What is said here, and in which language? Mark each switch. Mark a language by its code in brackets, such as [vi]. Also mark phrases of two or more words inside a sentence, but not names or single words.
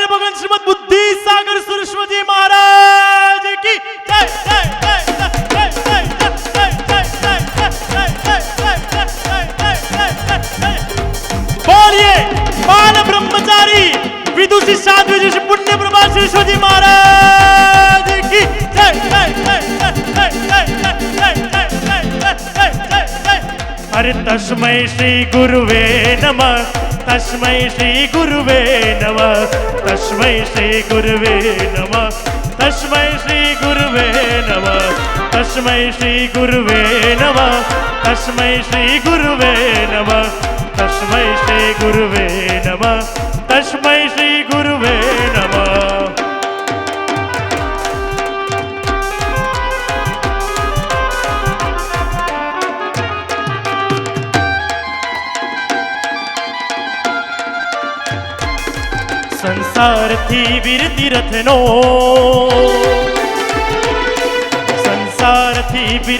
[hi] भगवान श्रीमद बुद्धि सागर सरस्वती महाराज की जय जय जय जय जय बोलिए बाल ब्रह्मचारी विदुषी साध्वी ऋषि पुण्य प्रभा सरस्वती महाराज की जय जय जय जय [sa] जय अरे तस्मै श्री गुरुवे नमः तस्मै श्री गुरुवे नमः तस्मै श्री गुरुवे नमः तस्मै श्री गुरुवे नमः तस्मै श्री गुरुवे नमः तस्मै श्री गुरुवे नमः तस्मै श्री गुरुवे नमः तस्मै श्री गुरुवे नमः [gu] સંસારથી વીર તીરથનો સંસારથી વીર